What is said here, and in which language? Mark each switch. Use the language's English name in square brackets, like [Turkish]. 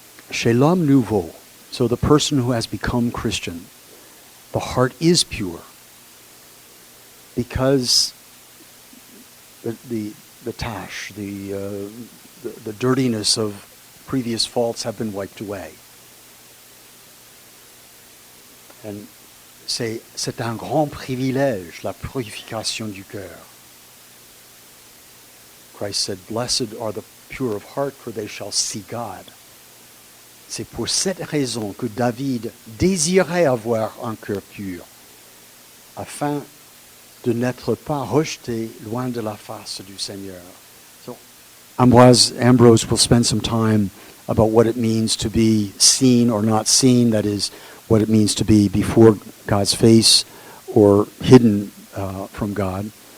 [French] Chez l'homme nouveau, [English] so the person who has become Christian, the heart is pure. Because the tash, the dirtiness of previous faults have been wiped away. [French] And c'est un grand privilège, la purification du cœur. [English] Christ said, "Blessed are the pure of heart, for they shall see God." [French] C'est pour cette raison que David désirait avoir un cœur pur, afin de n'être pas rejeté loin de la face du Seigneur. [English] So Ambrose will spend some time about what it means to be seen or not seen, that is, what it means to be before God's face or hidden from God.